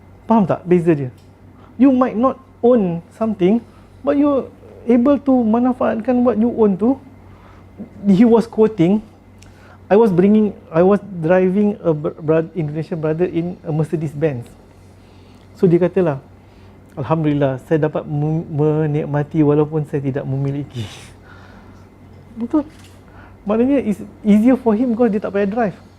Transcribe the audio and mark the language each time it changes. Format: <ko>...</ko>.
<ms>Faham tak beza dia?</ms> <en>You might not own something, but you're able to</en> <ms>manfaatkan</ms> <en>what you own</en> <ms>tu.</ms> <en>He was quoting, I was driving a Indonesian brother in a Mercedes Benz.</en> <ms>So dia katalah, Alhamdulillah, saya dapat menikmati walaupun saya tidak memiliki. Betul. Maknanya</ms> <en>it's easier for him because</en> <ms>dia tak payah</ms> <en>drive.</en>